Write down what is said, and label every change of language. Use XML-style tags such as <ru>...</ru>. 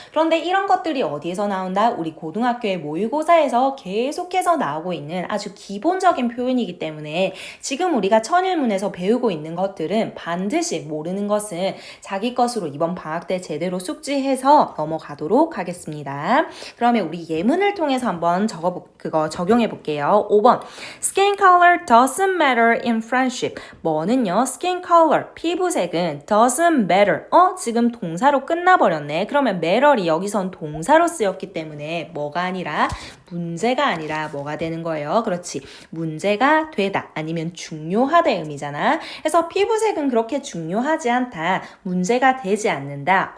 <ko>그런데 이런 것들이 어디에서 나온다? 우리 고등학교의 모의고사에서 계속해서 나오고 있는 아주 기본적인 표현이기 때문에 지금 우리가 천일문에서 배우고 있는 것들은 반드시 모르는 것은 자기 것으로 이번 방학 때 제대로 숙지해서 넘어가도록 하겠습니다. 그러면 우리 예문을 통해서 한번 적용해 볼게요. 5번.</ko> <en>Skin color doesn't matter in friendship.</en> <ko>뭐는요? Skin color, 피부색은</ko> <en>doesn't matter.</en> <ko>지금 동사로 끝나버렸네. 그러면 matter이 여기선 동사로 쓰였기 때문에 뭐가 아니라 문제가 아니라 뭐가 되는 거예요? 그렇지. 문제가 되다 아니면 중요하다의 의미잖아. 그래서 피부색은 그렇게 중요하지 않다. 문제가 되지 않는다.</ko>